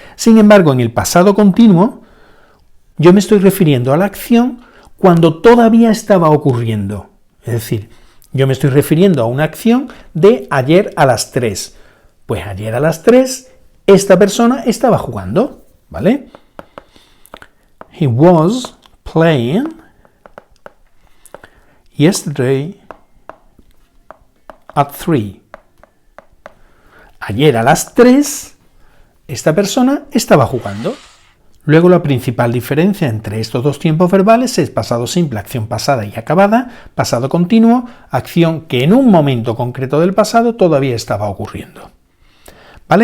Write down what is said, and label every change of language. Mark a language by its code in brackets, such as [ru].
[es] Sin embargo, en el pasado continuo, yo me estoy refiriendo a la acción cuando todavía estaba ocurriendo. Es decir, yo me estoy refiriendo a una acción de ayer a las 3. Pues ayer a las 3, esta persona estaba jugando, ¿vale? [en] He was playing yesterday at 3. [es] Ayer a las 3, esta persona estaba jugando. Luego la principal diferencia entre estos dos tiempos verbales es pasado simple, acción pasada y acabada, pasado continuo, acción que en un momento concreto del pasado todavía estaba ocurriendo. ¿Vale?